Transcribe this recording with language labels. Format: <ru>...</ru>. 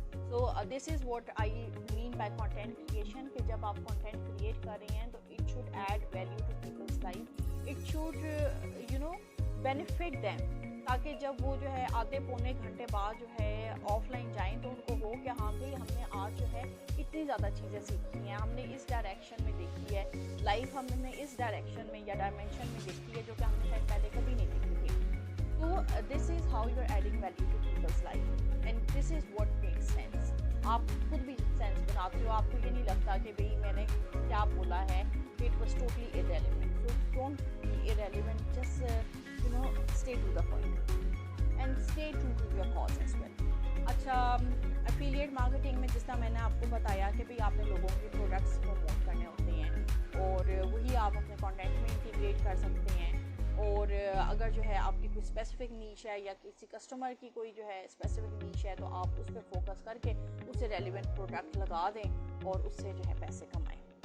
<en>so this is what I mean by content creation,</en> <ur>کہ جب آپ کانٹینٹ کریٹ کر رہے ہیں تو</ur> <en>it should add value to people's life, it should benefit them,</en> <ur>تاکہ جب وہ جو ہے آدھے پونے گھنٹے بعد جو ہے آف لائن جائیں تو ان کو ہو کہ ہاں بھائی ہم نے آج جو ہے اتنی زیادہ چیزیں سیکھی ہیں, ہم نے اس ڈائریکشن میں دیکھی ہے لائف, ہم نے اس ڈائریکشن میں یا ڈائمینشن میں دیکھی ہے جو کہ ہم نے شاید پہلے کبھی نہیں دیکھی تھی.</ur> <en>تو this is how you are adding value to people's life, and this is what makes sense.</en> <ur>آپ خود بھی سینس بناتے ہو, آپ کو یہ نہیں لگتا کہ بھئی میں نے کیا بولا ہے,</ur> <en>It was totally irrelevant. So don't be irrelevant, just stay to the point and stay true to your cause as well.</en> <ur>اچھا, افیلیٹ مارکیٹنگ میں جس طرح میں نے آپ کو بتایا کہ بھئی آپ نے لوگوں کے پروڈکٹس پروموٹ کرنے ہوتے ہیں, اور وہی آپ اپنے کانٹینٹ میں انٹیگریٹ کر سکتے ہیں. اور اگر جو ہے آپ کی کوئی اسپیسیفک نیش ہے یا کسی کسٹمر کی کوئی جو ہے اسپیسیفک نیش ہے, تو آپ اس پہ فوکس کر کے اسے ریلیونٹ پروڈکٹ لگا دیں اور اس سے جو ہے پیسے کمائیں.</ur>